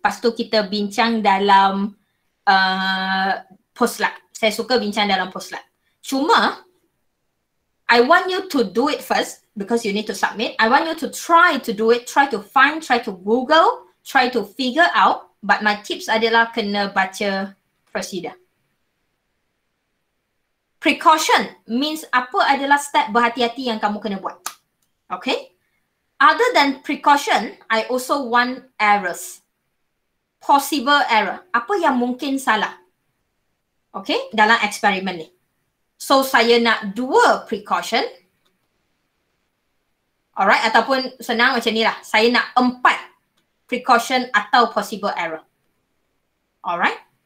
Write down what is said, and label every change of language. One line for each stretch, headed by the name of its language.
Malay: Lepas tu kita bincang dalam post-lab. Saya suka bincang dalam post-lab.
English: Cuma, I want you to do it first because you need to submit. I want you to try to do it, try to find, try to Google, try to figure out. But my tips
Malay: adalah kena baca
English: procedure. Precaution means
Malay: apa adalah step berhati-hati yang kamu kena buat.
English: Okay? Other than precaution, I also want errors. Possible error.
Malay: Apa yang mungkin salah? Okay? Dalam eksperimen ni. So, saya nak 2 precaution. Alright? Ataupun senang macam ni lah. Saya nak 4 precaution atau possible error. Alright?